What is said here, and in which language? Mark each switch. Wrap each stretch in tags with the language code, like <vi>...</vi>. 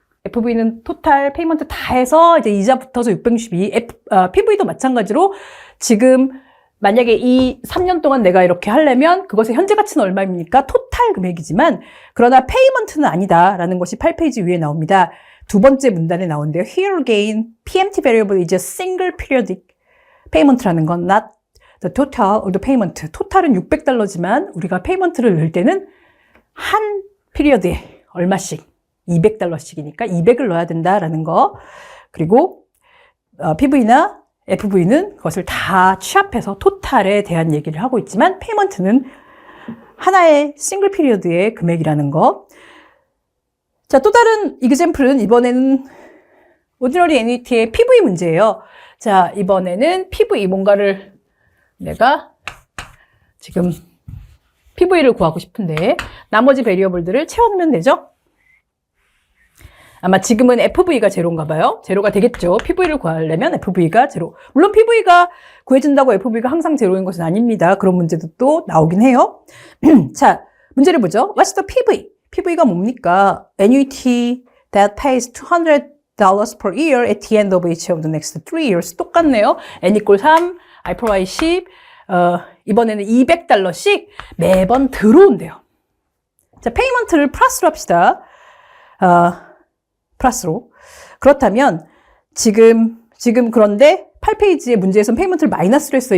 <ko>FV는 토탈 페이먼트 다 해서 이제 이자 붙어서 662. PV도 마찬가지로 지금 만약에 이 3년 동안 내가 이렇게 하려면 그것의 현재 가치는 얼마입니까? 토탈 금액이지만 그러나 페이먼트는 아니다라는 것이 8페이지 위에 나옵니다. 두 번째 문단에 나오는데요.</ko> <en>Here again, PMT variable is a single periodic payment라는 건 not the total of the payment.</en> <ko>토탈은 600달러지만 우리가 페이먼트를 넣을 때는 한 피리어드에 얼마씩 200달러씩이니까 200을 넣어야 된다라는 거. 그리고 PV나 FV는 그것을 다 취합해서 토탈에 대한 얘기를 하고 있지만 페이먼트는 하나의 싱글 피리어드의 금액이라는 거. 자, 또 다른 이그젬플은 이번에는 오디너리 애니티의 PV 문제예요. 자, 이번에는 PV 뭔가를 내가 지금 PV를 구하고 싶은데 나머지 베리어블들을 채워놓으면 되죠? 아마 지금은 FV가 제로인가 봐요. 제로가 되겠죠. PV를 구하려면 FV가 제로. 물론 PV가 구해준다고 FV가 항상 제로인 것은 아닙니다. 그런 문제도 또 나오긴 해요.</ko> <en>자, 문제를 보죠. What's the PV?</en> <ko>PV가 뭡니까?</ko> <en>Annuity that pays $200 per year at the end of each of the next 3 years.</en> <ko>똑같네요.</ko> <en>N equal 3, I per Y 10.</en> <ko>이번에는 $200씩 매번 들어온대요. 자, 페이먼트를 플러스로 합시다. 플러스로. 그렇다면 지금 그런데 8페이지의 문제에서는 페이먼트를 마이너스로 했어요.</ko>